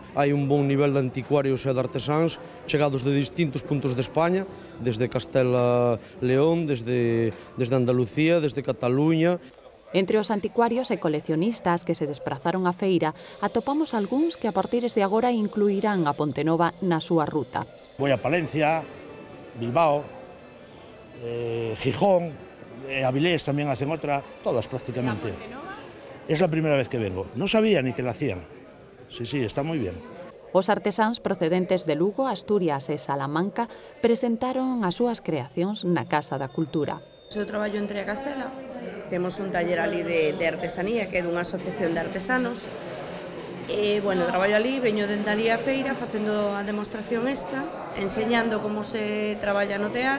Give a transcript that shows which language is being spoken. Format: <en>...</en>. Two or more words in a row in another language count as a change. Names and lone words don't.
<gl>Hai un bon nivel de anticuarios e de artesáns chegados de distintos puntos de España, desde Castela León, desde Andalucía, desde Cataluña. Entre os anticuarios e coleccionistas que se desprazaron á feira, atopamos algúns que a partir de agora incluirán a Pontenova na súa ruta.</gl> <es>Voy a Palencia, Bilbao, Gijón, Avilés también hacen otra, todas prácticamente. Es la primera vez que vengo. No sabía ni que la hacían. Sí, está muy bien.</es> <gl>Os artesáns procedentes de Lugo, Asturias e Salamanca presentaron as súas creacións na Casa da Cultura. Eu traballo en Triacastela. Temos un taller ali de artesanía, que é dunha asociación de artesanos. Traballo ali, veño dende ali a feira, facendo a demostración esta, enseñando como se traballa no tear.</gl>